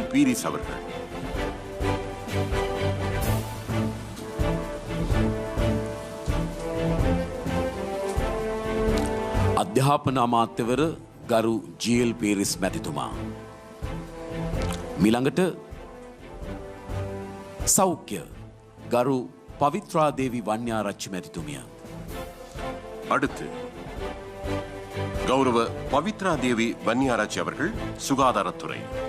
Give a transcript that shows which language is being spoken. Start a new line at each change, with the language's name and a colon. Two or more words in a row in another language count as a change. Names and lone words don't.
Tamil: பீரிஸ் அவர்கள்.
Sinhala: අධ්‍යාපන අමාත්‍යවර ගරු ජී.එල්. පීරිස් මැතිතුමා. මිළඟට සෞඛ්‍ය ගරු පවිත්‍රා දේවි වන්‍යාරච්චි මැතිතුමිය.
Tamil: அடுத்து கௌரவ பவித்ரா தேவி வன்னியாராச்சி அவர்கள் சுகாதாரத்துறை.